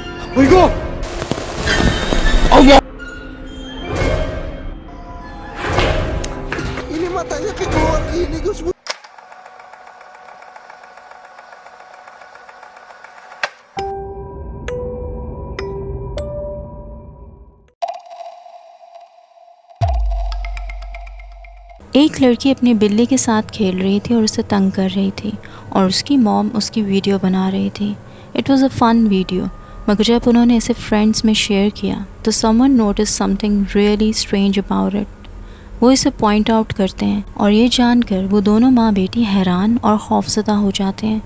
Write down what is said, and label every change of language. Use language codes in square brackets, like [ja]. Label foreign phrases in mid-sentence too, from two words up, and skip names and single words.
[id] Aiko! Allah! Ini matanya kayak keluar gini, Gus. [hi] एक लड़की अपनी बिल्ली के साथ खेल रही थी और उसे तंग कर रही थी और उसकी मॉम उसकी वीडियो बना रही थी। [en] It was a fun video, [hi] मगर जब उन्होंने इसे फ्रेंड्स में शेयर किया तो [en] someone notice something really strange about it. [hi] वो इसे [en] point out [hi] करते हैं और ये जानकर वो दोनों माँ बेटी हैरान और खौफज़दा हो जाते हैं।